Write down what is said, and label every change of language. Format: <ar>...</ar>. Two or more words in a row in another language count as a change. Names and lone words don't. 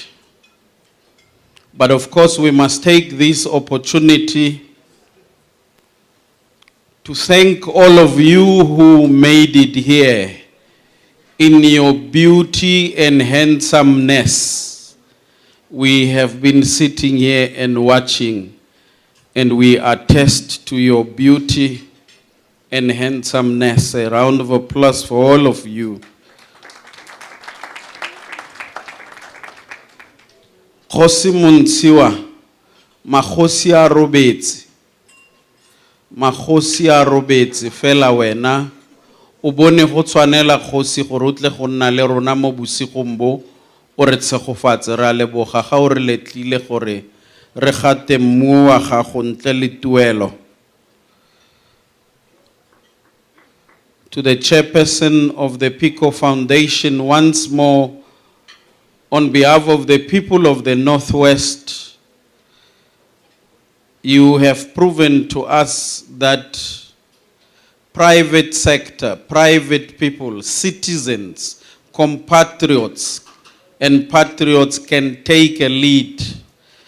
<en>But of course, we must take this opportunity to thank all of you who made it here in your beauty and handsomeness. We have been sitting here and watching, and we attest to your beauty and handsomeness. A round of applause for all of you.</en> <tn>Khosi Muntsiwa, Makhosi a robetse. Makhosi a robetse fela wena o bone go tshwanela kgosi gore o tle go nna le rona mo bosigong bo o re tshegofatse ra leboga ga o re letlile gore re gate mmu wa gago ntle le tuelo.</tn> <en>To the chairperson of the Pico Foundation, once more, on behalf of the people of the Northwest, you have proven to us that private sector, private people, citizens, compatriots, and patriots can take a lead.</en>